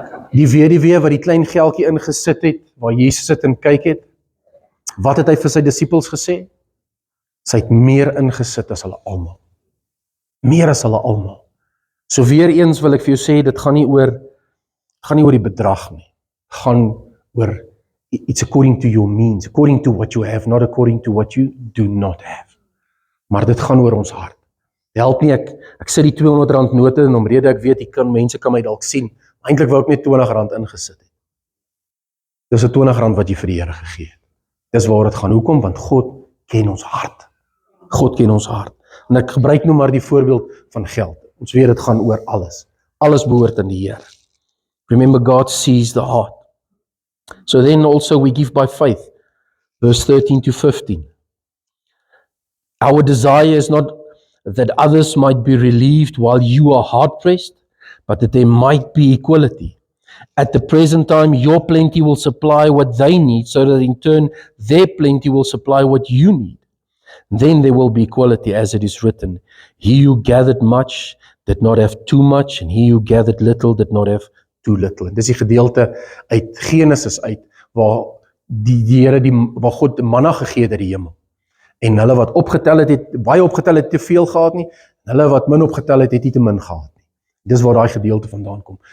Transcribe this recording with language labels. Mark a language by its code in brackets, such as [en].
[af] Die weduwee wat die klein geldjie ingesit het, waar Jesus sit en kyk het, wat het hy vir sy disippels gesê? Sy het meer ingesit as hulle almal. Meer as hulle almal. So weer eens wil ek vir jou sê, dit gaan nie oor die bedrag nie. Gaan oor, [en] it's according to your means, according to what you have, not according to what you do not have. [af] Maar dit gaan oor ons hart. Help nie, ek sit die 200 rand note en omrede ek weet, mense kan my dalk sien, maar eintlik wou ek net 20 rand ingesit het. Dis 'n 20 rand wat jy vir die Here gegee het. Dis waar dit gaan. Hoekom? Want God ken ons hart. God ken ons hart. En ek gebruik nou maar die voorbeeld van geld. Ons weet dit gaan oor alles. Alles behoort aan die Here. [en] Remember, God sees the heart. So then also we give by faith. Verse 13 to 15. Our desire is not that others might be relieved while you are hard-pressed, but that there might be equality. At the present time, your plenty will supply what they need, so that in turn, their plenty will supply what you need. Then there will be equality, as it is written, he who gathered much did not have too much, and he who gathered little did not have too little. [af] En dis die gedeelte uit Genesis uit, waar die Here, waar God manna gegee het uit die hemel. En hulle wat opgetel het, baie opgetel het, te veel gehad nie, en hulle wat min opgetel het, het nie te min gehad nie. Dis waar daai gedeelte vandaan kom.